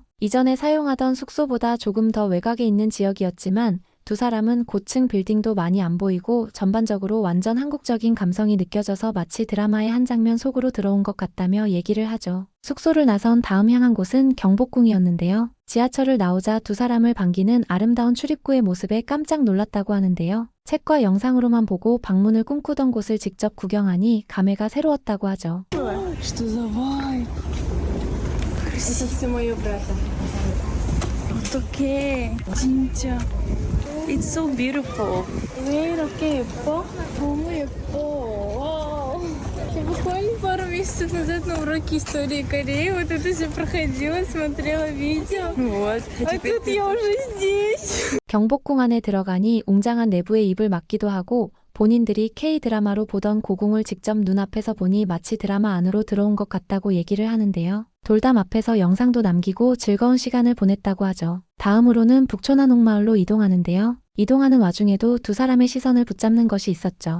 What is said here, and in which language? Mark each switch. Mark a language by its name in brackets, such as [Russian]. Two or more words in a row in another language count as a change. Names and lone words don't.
[Korean] 이전에 사용하던 숙소보다 조금 더 외곽에 있는 지역이었지만 두 사람은 고층 빌딩도 많이 안 보이고 전반적으로 완전 한국적인 감성이 느껴져서 마치 드라마의 한 장면 속으로 들어온 것 같다며 얘기를 하죠. 숙소를 나선 다음 향한 곳은 경복궁이었는데요. 지하철을 나오자 두 사람을 반기는 아름다운 출입구의 모습에 깜짝 놀랐다고 하는데요. 책과 영상으로만 보고 방문을 꿈꾸던 곳을 직접 구경하니 감회가 새로웠다고 하죠. [Russian] Что за вайб? Это все мое брата. [Korean] 어떡해, 진짜. [English] It's so beautiful. [Korean] 왜 이렇게 예뻐? 너무 예뻐. [Russian] месяцев назад на уроке истории Кореи вот это все проходила, смотрела видео. Вот. А тут я уже здесь. [Korean] 경복궁 안에 들어가니 웅장한 내부에 입을 막기도 하고 본인들이 K-드라마로 보던 고궁을 직접 눈앞에서 보니 마치 드라마 안으로 들어온 것 같다고 얘기를 하는데요. 돌담 앞에서 영상도 남기고 즐거운 시간을 보냈다고 하죠. 다음으로는 북촌한옥마을로 이동하는데요. 이동하는 와중에도 두 사람의 시선을 붙잡는 것이 있었죠.